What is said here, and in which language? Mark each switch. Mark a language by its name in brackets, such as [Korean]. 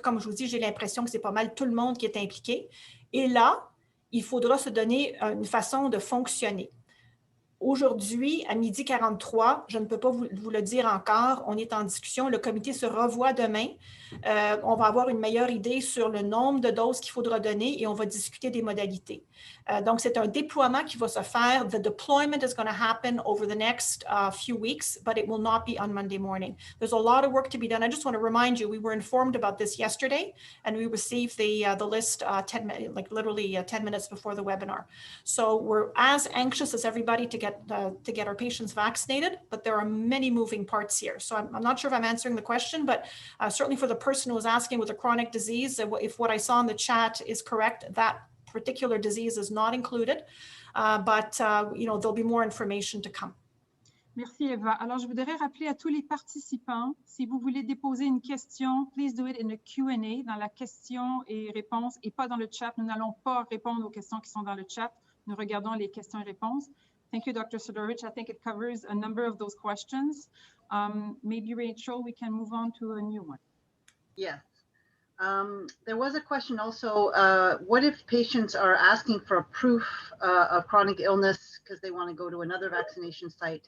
[French] Comme je vous dis, j'ai l'impression que c'est pas mal tout le monde qui est impliqué. Et là, il faudra se donner une façon de fonctionner. Aujourd'hui, à 12h43, je ne peux pas vous le dire encore, on est en discussion, le comité se revoit demain. On va avoir une meilleure idée sur le nombre de doses qu'il faudra donner et on va discuter des modalités. Donc, c'est un déploiement qui va se faire. [English] The deployment is going to happen over the next few weeks, but it will not be on Monday morning. There's a lot of work to be done. I just want to remind you, we were informed about this yesterday, and we received the list literally 10 minutes before the webinar. So we're as anxious as everybody to get our patients vaccinated, but there are many moving parts here. So I'm not sure if I'm answering the question, but certainly for the person who was asking with a chronic disease, if what I saw in the chat is correct, that particular disease is not included, but there'll be more information to come. [French] Merci Eva. Alors, je voudrais rappeler à tous les participants, si vous voulez déposer une question, [English] please do it in a Q&A, [French] dans la question et réponse, et pas dans le chat. Nous n'allons pas répondre aux questions qui sont dans le chat. Nous regardons les questions et réponses. [English] Thank you, Dr. Sidorovich. I think it covers a number of those questions. Maybe, Rachel, we can move on to a new one. Yes. There was a question also, what if patients are asking for a proof of chronic illness because they want to go to another vaccination site?